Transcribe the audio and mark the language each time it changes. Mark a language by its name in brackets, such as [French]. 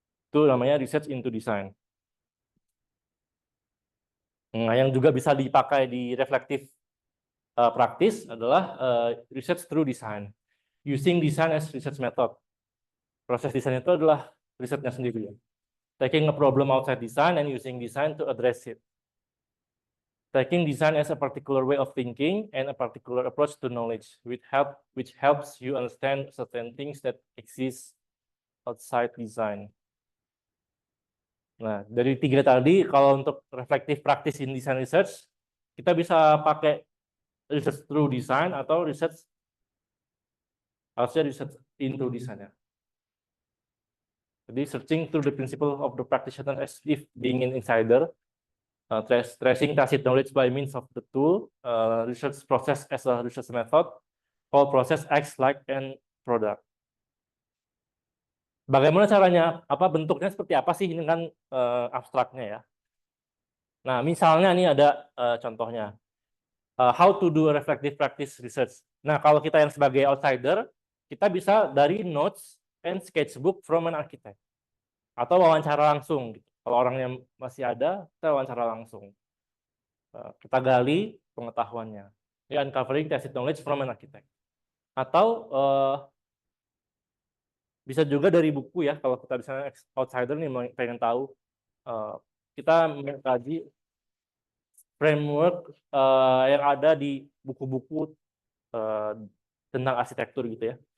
[Indonesian] Itu namanya research into design. Nah, yang juga bisa dipakai di reflective practice adalah research through design. [English] Using design as research method. [Indonesian] Proses desain itu adalah risetnya sendiri. [English] Taking a problem outside design and using design to address it. Taking design as a particular way of thinking and a particular approach to knowledge, which helps you understand certain things that exist outside design. [Indonesian] Nah, dari tiga tadi, kalau untuk reflective practice in design research, kita bisa pakai research through design atau research into design ya. Jadi [English] searching through the principle of the practitioner as if being an insider, tracing tacit knowledge by means of the tool, research process as a research method, whole process acts like an product. [Indonesian] Bagaimana caranya? Apa bentuknya seperti apa sih? Ini kan abstraknya ya. Nah, misalnya ini ada contohnya. [English] How to do a reflective practice research. [Indonesian] Nah, kalau kita yang sebagai outsider, kita bisa dari [English] notes and sketchbook from an architect. [Indonesian] Atau wawancara langsung. Gitu. Kalau orangnya masih ada, kita wawancara langsung. Kita gali pengetahuannya. [English] Uncovering tacit knowledge from an architect. [Indonesian] Atau bisa juga dari buku ya, kalau kita bisa outsider nih pengen tahu, kita mengkaji framework yang ada di buku-buku tentang arsitektur gitu ya.